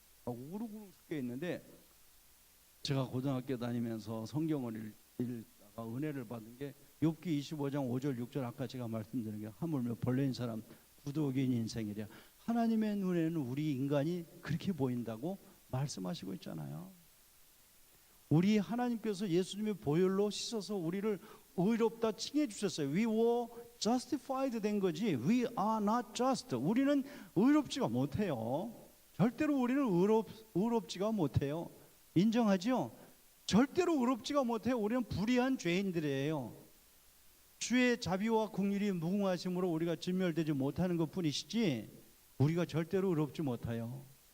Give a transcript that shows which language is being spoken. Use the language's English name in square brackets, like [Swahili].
[Korean] 우글우글 섞여 있는데 제가 고등학교 다니면서 성경을 읽다가 은혜를 받은 게 욥기 25장 5절 6절 아까 제가 말씀드린 게 하물며 벌레인 사람 구더기인 인생이랴. 하나님의 눈에는 우리 인간이 그렇게 보인다고 말씀하시고 있잖아요. 우리 하나님께서 예수님의 보혈로 씻어서 우리를 의롭다 칭해 주셨어요. [English] We were justified [Korean] 된 거지 [English] We are not just. [Korean] 우리는 의롭지가 못해요. 절대로 우리는 의롭지가 못해요. 인정하죠? 절대로 의롭지가 못해요. 우리는 불의한 죄인들이에요. 주의 자비와 긍휼이 무궁하심으로 우리가 진멸되지 못하는 것뿐이시지 우리가 절대로 의롭지 못해요.